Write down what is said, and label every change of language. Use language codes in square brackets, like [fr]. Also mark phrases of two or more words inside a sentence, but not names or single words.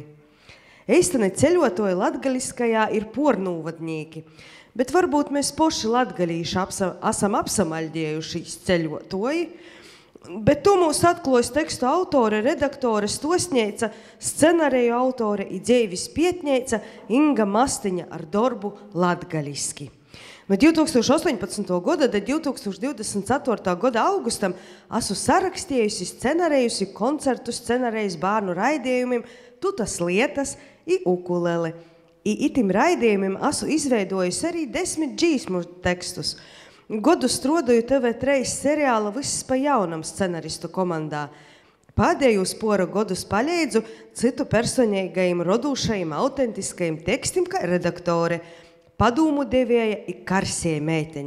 [ltg] Eistani ceļotoji latgaliskajā ir pornūvadnīki, bet varbūt mēs poši latgalīši esam apsamaļdējušies ceļotoji, bet to mūs atklājas tekstu autore, redaktore, stosņeica, scenāriju autore i dzeivis pietņeica Inga Mastiņa ar darbu latgaliski. No 2018. gada do 2024. gada augustam esmu sarakstījusi scenārējusi koncertu scenārējus bērnu raidījumiem Tutas lietas i ukulele. I itim raidījumiem esmu izveidojusi arī 10 dzīsmu tekstus. Godu strodoju TV3 seriāla Viss pa jaunam scenaristu komandā. Pēdējos pora godus paļeidzu citu personīgajiem, rodūšajiem, autentiskajiem tekstim kā redaktore, padūmu devēja i karsēja meiteņa.